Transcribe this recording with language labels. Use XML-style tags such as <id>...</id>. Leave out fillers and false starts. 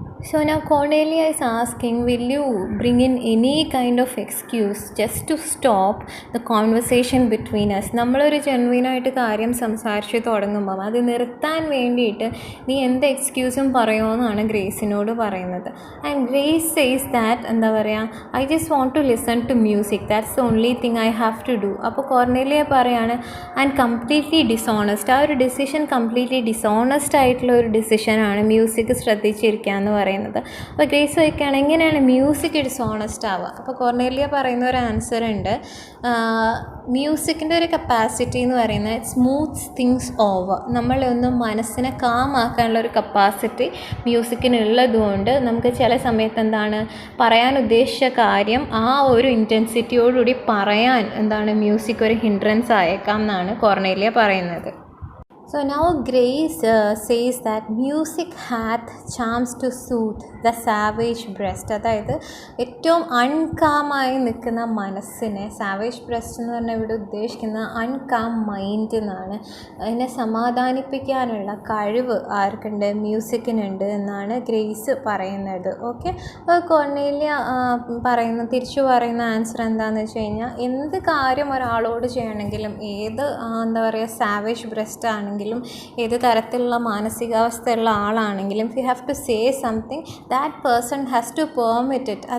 <en>So now Cornelia is asking, will you bring in any kind of excuse just to stop the conversation between us?</en> <ml>നമ്മളൊരു ജെനുവിനായിട്ട് കാര്യം സംസാരിച്ച് തുടങ്ങുമ്പം അത് നിർത്താൻ വേണ്ടിയിട്ട് നീ എന്ത് എക്സ്ക്യൂസും പറയുമെന്നാണ് ഗ്രേസിനോട് പറയുന്നത്.</ml> <en>And Grace says that എന്താ പറയുക I just want to listen to music, that's the only thing I have to do.</en> <ml>അപ്പോൾ കോർണേലിയ പറയാണ് ആൻഡ് കംപ്ലീറ്റ്ലി ഡിസോണസ്റ്റ്, ആ ഒരു ഡിസിഷൻ കംപ്ലീറ്റ്ലി ഡിസോണസ്റ്റ് ആയിട്ടുള്ള ഒരു ഡിസിഷനാണ് മ്യൂസിക് ശ്രദ്ധിച്ചിരിക്കുക എന്ന് പറയുന്നത്. അപ്പോൾ ഗ്രേസ് ചോദിക്കുകയാണ് എങ്ങനെയാണ് മ്യൂസിക് ഡിസോണസ്റ്റ് ആവുക. അപ്പോൾ കോർണേലിയ പറയുന്ന ഒരു ആൻസർ ഉണ്ട്, മ്യൂസിക്കിൻ്റെ ഒരു കപ്പാസിറ്റി എന്ന് പറയുന്നത് സ്മൂത്ത് തിങ്സ് ഓവർ. നമ്മളൊന്ന് മനസ്സിനെ കാമാക്കാനുള്ള ഒരു കപ്പാസിറ്റി മ്യൂസിക്കിനുള്ളതുകൊണ്ട് നമുക്ക് ചില സമയത്ത് എന്താണ് പറയാൻ ഉദ്ദേശിച്ച കാര്യം ആ ഒരു ഇൻറ്റൻസിറ്റിയോടുകൂടി പറയാൻ എന്താണ് മ്യൂസിക് ഒരു ഹിൻഡ്രൻസ് ആയേക്കാം എന്നാണ് കോർണേലിയ പറയുന്നത്.</ml> <en>So now Grace says that music hath charms to soothe the savage breast.</en> <ml>അതായത് ഏറ്റവും അൺകാമായി നിൽക്കുന്ന മനസ്സിനെ, സാവേജ് ബ്രസ്റ്റ് എന്ന് പറഞ്ഞാൽ ഇവിടെ ഉദ്ദേശിക്കുന്ന അൺകാം മൈൻഡ് എന്നാണ്. അതിനെ സമാധാനിപ്പിക്കാനുള്ള കഴിവ് ആർക്കുണ്ട്? മ്യൂസിക്കിനുണ്ട് എന്നാണ് ഗ്രേസ് പറയുന്നത്. ഓക്കെ, കോർണേലിയ തിരിച്ചു പറയുന്ന ആൻസർ എന്താണെന്ന് വെച്ച് കഴിഞ്ഞാൽ, എന്ത് കാര്യം ഒരാളോട് ചെയ്യണമെങ്കിലും, ഏത് സാവേജ് ബ്രസ്റ്റ് ആണെങ്കിലും, ഏത് തരത്തിലുള്ള മാനസികാവസ്ഥയുള്ള ആളാണെങ്കിലും,</ml> <en>You have to say something, that person has to permit it.</en>